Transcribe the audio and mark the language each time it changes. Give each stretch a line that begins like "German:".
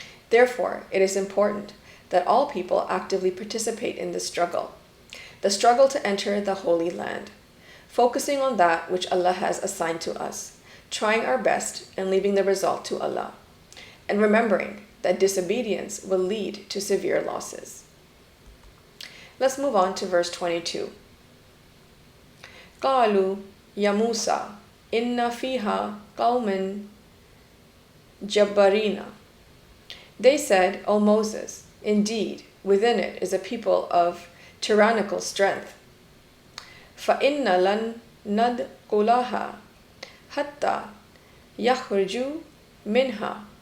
English: Therefore, it is important that all people actively participate in this struggle, the struggle to enter the Holy Land, focusing on that which Allah has assigned to us, trying our best and leaving the result to Allah, and remembering that disobedience will lead to severe losses. Let's move on to verse 22.
Arabic: قالوا يا موسى إن فيها قوما جبارين.
English: They said, O Moses, indeed, within it is a people of tyrannical strength.
Arabic: فَإِنَّ لَن نَدْخُلَهَا حَتَّى يَخْرُجُوا مِنْهَا.